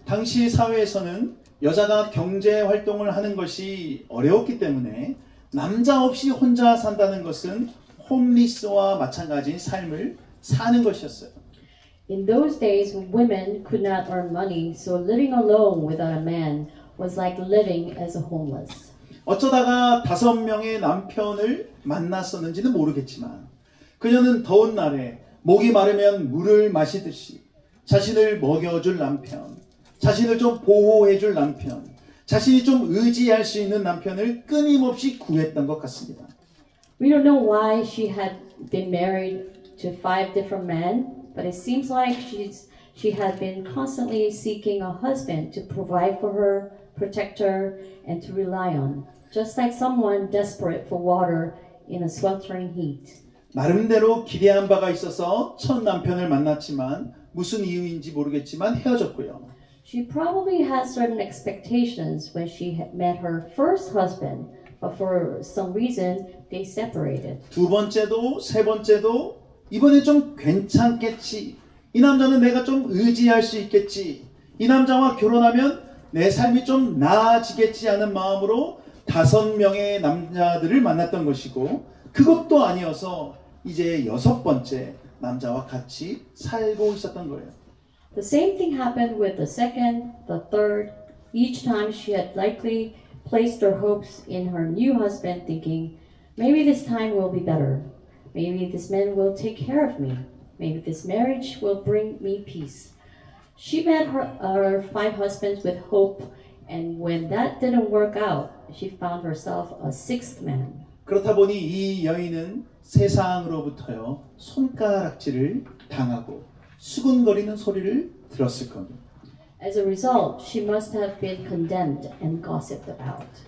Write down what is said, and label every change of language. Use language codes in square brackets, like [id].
[ko] 당시 사회에서는 여자가 경제 활동을 하는 것이 어려웠기 때문에 남자 없이 혼자 산다는 것은 홈리스와 마찬가지인 삶을 사는 것이었어요. [en] In those days, women could not earn money, so living alone without a man was like living as a homeless. [ko] 어쩌다가 5명의 남편을 만났었는지는 모르겠지만 그녀는 더운 날에 목이 마르면 물을 마시듯이 자신을 먹여줄 남편, 자신을 좀 보호해줄 남편, 자신이 좀 의지할 수 있는 남편을 끊임없이 구했던 것 같습니다. [en] We don't know why she had been married to 5 different men, but it seems like she had been constantly seeking a husband to provide for her, protect her, and to rely on, just like someone desperate for water in a sweltering heat. [ko] 나름대로 기대한 바가 있어서 첫 남편을 만났지만 무슨 이유인지 모르겠지만 헤어졌고요. [en] She probably had certain expectations when she had met her first husband, but for some reason they separated. [ko] 2번째도 3번째도 이번에 좀 괜찮겠지. 이 남자는 내가 좀 의지할 수 있겠지. 이 남자와 결혼하면 내 삶이 좀 나아지겠지 하는 마음으로 5명의 남자들을 만났던 것이고 그것도 아니어서 이제 6번째 남자와 같이 살고 있었던 거예요. [en] The same thing happened with the second, the third. Each time she had likely placed her hopes in her new husband, thinking, maybe this time will be better. Maybe this man will take care of me. Maybe this marriage will bring me peace. She met her 5 husbands with hope, and when that didn't work out, she found herself a 6th man. [ko] 그렇다 보니 이 여인은 세상으로부터요 손가락질을 당하고 수근거리는 소리를 들었을 겁니다. [en] As a result, she must have been condemned and gossiped about.